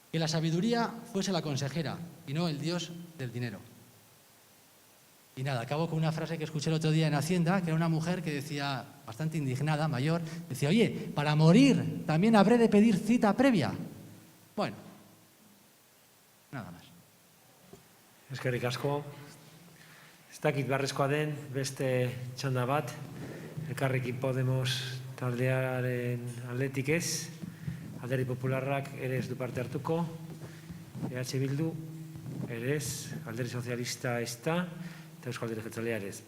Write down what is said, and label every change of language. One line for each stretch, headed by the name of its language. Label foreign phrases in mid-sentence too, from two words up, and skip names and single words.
Spanish: que la sabiduría fuese la consejera y no el dios del dinero. Y nada, acabo con una frase que escuché el otro día en Hacienda, que era una mujer que decía, bastante indignada, mayor, decía, oye, para morir también habré de pedir cita previa. Bueno, nada más.
Basque: Eskerrik asko. Ez dakit beharrezkoa den beste txanda bat, Elkarrekin Podemos taldearen aldetik ez, Alderdi Popularrak ere ez du parte hartuko, EH Bildu ere ez, Alderdi Sozialista ez da, eta Euskal Alderdi Jeltzalea ere ez.